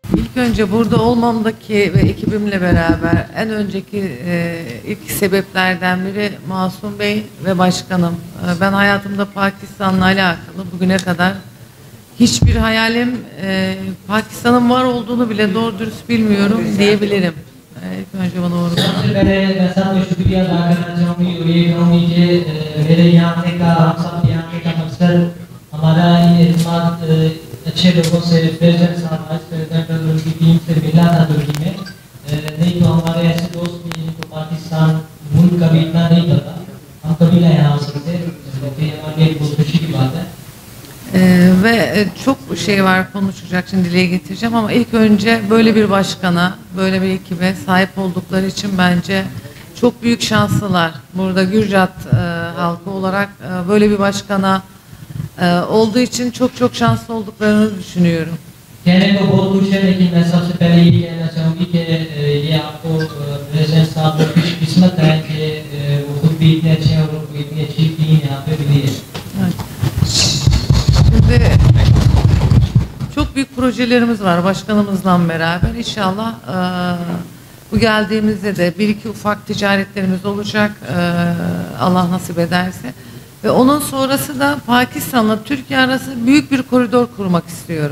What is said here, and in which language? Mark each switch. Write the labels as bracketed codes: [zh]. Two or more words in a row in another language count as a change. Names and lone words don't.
[tr] ilk önce burada olmamdaki ve ekibimle beraber en önceki ilk sebeplerden biri Masum Bey ve başkanım. Ben hayatımda Pakistan'la alakalı bugüne kadar hiçbir hayalim, Pakistan'ın var olduğunu bile doğru dürüst bilmiyorum diyebilirim. İlk önce bana uğurlu. [hi] सबसे पहले मैं सबको शुक्रिया अदा करना चाहूँगी और ये कहूँगी कि मेरे यहाँ आने का, हम सब यहाँ आने का मकसद हमारा ये इस्तेमाल अच्छे लोगों से, प्रेसिडेंट साहब, [en] vice president [hi] और उनकी टीम से मिला था तुर्की में। नहीं तो हमारे ऐसे दोस्त भी जिनको पाकिस्तान मुल्क का भी इतना नहीं पता, हम कभी ना यहाँ आ सकते, तो ये हमारे लिए बहुत खुशी की बात है। [tr] Ve çok şey var konuşacak, şimdi dile getireceğim ama ilk önce böyle bir başkana, böyle bir ekibe sahip oldukları için bence çok büyük şanslılar. Burada Gürcat halkı olarak böyle bir başkana olduğu için çok çok şanslı olduklarını düşünüyorum. [hi] कहने को बहुत कुछ है लेकिन मैं सबसे पहले ये कहना चाहूँगी कि ये आपको प्रेसिडेंट साहब की खुशकिस्मत है कि वो खुद भी इतने अच्छे हैं और उनको इतनी अच्छी टीम यहाँ पे मिली है। [tr] Evet. Şimdi çok büyük projelerimiz var başkanımızla beraber. İnşallah bu geldiğimizde de bir iki ufak ticaretlerimiz olacak, Allah nasip ederse. Ve onun sonrası da Pakistan'la Türkiye arası büyük bir koridor kurmak istiyorum.